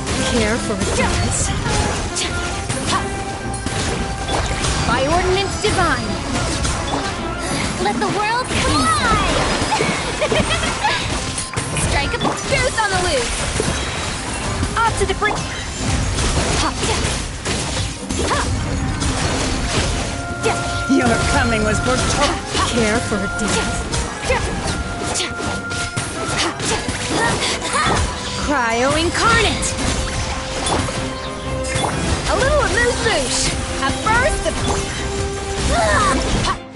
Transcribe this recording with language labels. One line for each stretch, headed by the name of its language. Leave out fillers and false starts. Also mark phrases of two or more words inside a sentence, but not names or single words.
English: care for a dance. By ordinance divine. Let the world come alive! Strike a goose on the loose. Off to the brink. Ha, ja. Ha. Ja. Your coming was foretold. Care for a dance. Ja. Ja. Ha, ja. Cryo incarnate. A little amuse-bouche. A burst of... Ha.